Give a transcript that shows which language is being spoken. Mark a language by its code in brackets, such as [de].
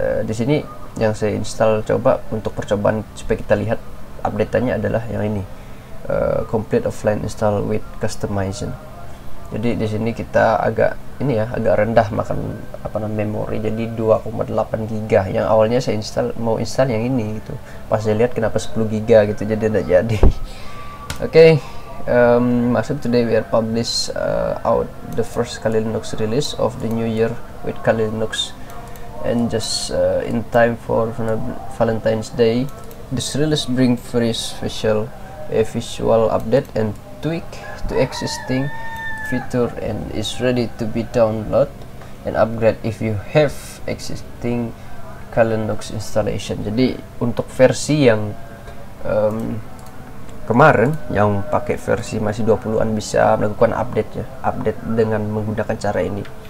[id] Di sini yang saya install coba untuk percobaan supaya kita lihat update-nya adalah yang ini, [en] complete offline install with customization. [id] Jadi di sini kita agak rendah makan memori, jadi 2,8 giga. Yang awalnya saya mau install yang ini gitu. Pas saya lihat kenapa 10 giga gitu, jadi tidak jadi. Masuk [en] today we are publish out the first Kali Linux release of the new year with Kali Linux, and just in time for Valentine's Day. This release bring very special visual update and tweak to existing feature, and is ready to be download and upgrade if you have existing Kali Linux installation. [id] Jadi untuk versi yang kemarin, yang pakai versi masih 20-an, bisa melakukan update dengan menggunakan cara ini.